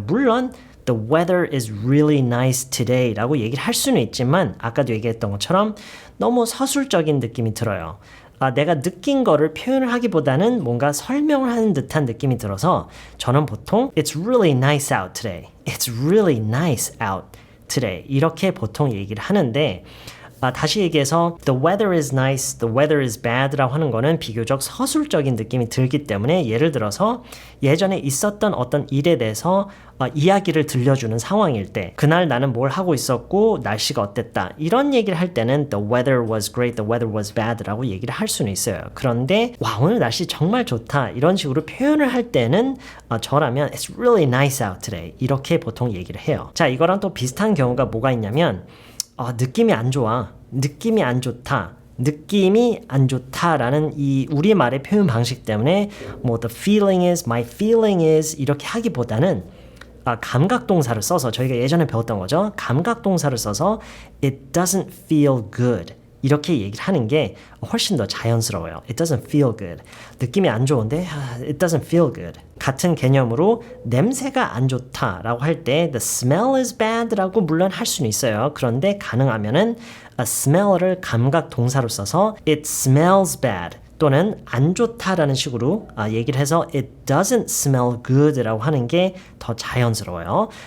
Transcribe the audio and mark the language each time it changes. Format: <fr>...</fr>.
<ko>물론</ko> <en>The weather is really nice today</en> <ko>라고 얘기를 할 수는 있지만 아까도 얘기했던 것처럼 너무 서술적인 느낌이 들어요. 내가 느낀 거를 표현을 하기보다는 뭔가 설명을 하는 듯한 느낌이 들어서 저는 보통</ko> <en>It's really nice out today. It's really nice out today.</en> <ko>이렇게 보통 얘기를 하는데 다시 얘기해서</ko> <en>The weather is nice, the weather is bad</en> <ko>라고 하는 거는 비교적 서술적인 느낌이 들기 때문에 예를 들어서 예전에 있었던 어떤 일에 대해서 이야기를 들려주는 상황일 때 그날 나는 뭘 하고 있었고 날씨가 어땠다 이런 얘기를 할 때는</ko> <en>The weather was great, the weather was bad</en> <ko>라고 얘기를 할 수는 있어요. 그런데 와 오늘 날씨 정말 좋다 이런 식으로 표현을 할 때는 저라면</ko> <en>It's really nice out today</en> <ko>이렇게 보통 얘기를 해요. 자 이거랑 또 비슷한 경우가 뭐가 있냐면 느낌이 안 좋아. 느낌이 안 좋다. 느낌이 안 좋다라는 이 우리말의 표현 방식 때문에 뭐</ko> <en>the feeling is, my feeling is</en> <ko>이렇게 하기보다는 감각동사를 써서 저희가 예전에 배웠던 거죠. 감각동사를 써서</ko> <en>it doesn't feel good.</en> <ko>이렇게 얘기를 하는 게 훨씬 더 자연스러워요.</ko> <en>It doesn't feel good.</en> <ko>느낌이 안 좋은데</ko> <en>it doesn't feel good.</en> <ko>같은 개념으로 냄새가 안 좋다라고 할 때</ko> <en>the smell is bad</en> <ko>라고 물론 할 수는 있어요. 그런데 가능하면은 smell을 감각 동사로 써서</ko> <en>it smells bad</en> <ko>또는 안 좋다라는 식으로 얘기를 해서</ko> <en>it doesn't smell good</en> <ko>라고 하는 게 더 자연스러워요.</ko>